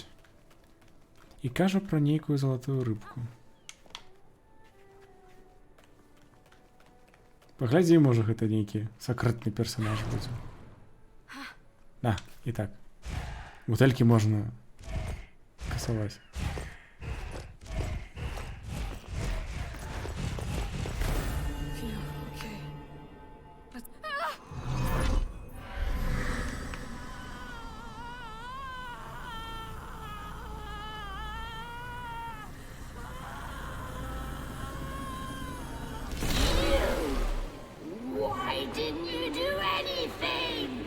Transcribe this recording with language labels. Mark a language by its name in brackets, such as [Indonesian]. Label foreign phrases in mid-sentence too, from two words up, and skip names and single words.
[Belarusian] І кажа пра нейкую залатую рыбку. Паглядзі, можа, гэта нейкі сакрэтны персанаж будзе. А, і так. Бутэлькі можна касаваць. [English] Phew, okay. Let's... Why didn't you do anything?